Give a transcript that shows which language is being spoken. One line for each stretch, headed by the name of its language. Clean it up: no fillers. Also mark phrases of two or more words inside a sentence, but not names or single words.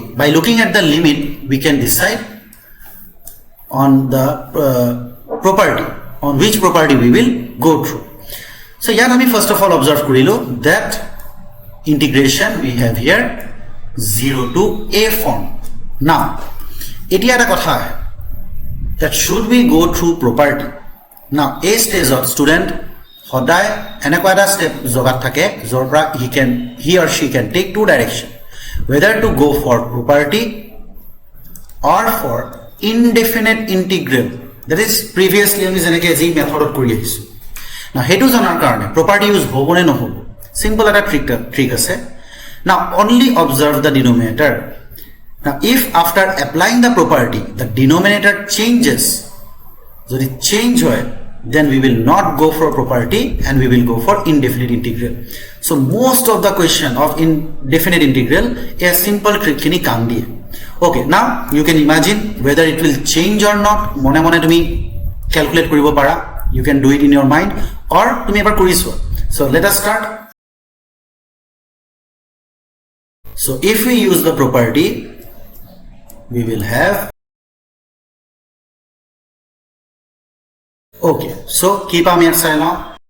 English: By looking at the limit, we can decide on the property, on which property we will go through. So here we first of all observe korilu that integration we have here 0 to a form. Now
Assamese: এতিয়া এটা কথা
English: that should we go through property. Now a stage of student
Assamese: হয়দে এনেকুৱা এটা step যোগাত থাকে য'ৰ পৰা
English: he or she can take two direction, whether to go for property or for indefinite integral, that is previously
Assamese: আমি যেনেকে যি মেথডত কৰি আহিছো. Now হেতু জনাৰ কাৰণে
English: property use
Assamese: hobo ne nohobo, simple eta trick ase.
English: Now only observe the denominator. Now if after applying the property the denominator changes,
Assamese: jodi change hoy,
English: then we will not go for property and we will go for indefinite integral. So most of the question of indefinite integral a simple trick
Assamese: খিনি কাম দিয়ে.
English: Okay, now you can imagine whether it will change or not.
Assamese: মনে মনে তুমি calculate কৰিব পাৰা,
English: you can do it in your mind, or
Assamese: তুমি এবাৰ কৰিছা.
English: So let us start. So if we use the property, we will have, okay, so keep on your side now.